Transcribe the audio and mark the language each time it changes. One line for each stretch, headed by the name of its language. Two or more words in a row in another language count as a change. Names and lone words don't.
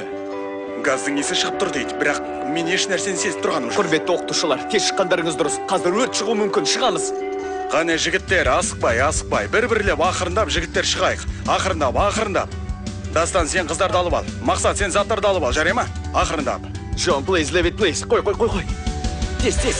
Kazakh: Газдың иісі шығып тұр дейді, бірақ мен еш нәрсені сезіп тұрғаным жоқ. Құрметті оқытушылар, тез шыққандарыңыз дұрыс. Қазір өрт шығуы мүмкін. Шығамыз. Қане жігіттер, асықпай, бір-бірлеп ақырындап жігіттер шығайық. Ақырындап. Дастан, сен қыздарды алып ал. Мақсат, сен заттарды алып ал, жарай ма? Ақырындап. Джон,
English: please, leave it, please.
Kazakh: Қой. Тез.